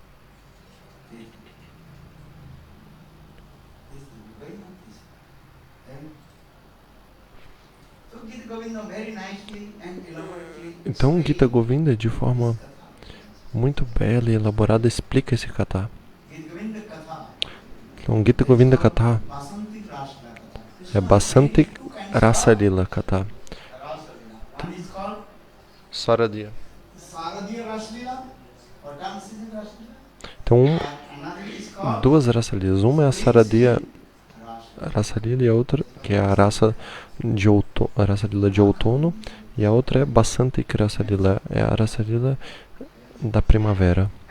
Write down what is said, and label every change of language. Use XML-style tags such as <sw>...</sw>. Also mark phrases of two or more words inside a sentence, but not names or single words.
<pt>Então Gita Govinda, de forma muito bela e elaborada, explica esse kata. Então Gita Govinda Kata é Basanti Rasa Lila Kata. Saradiya. Então duas Rasa Lilas. Uma é a Saradiya Rasa Lila e a outra, que é a Rasa Lila de outono, e a outra é Basanti Rasa Lila, é a Rasa Lila da primavera.</pt>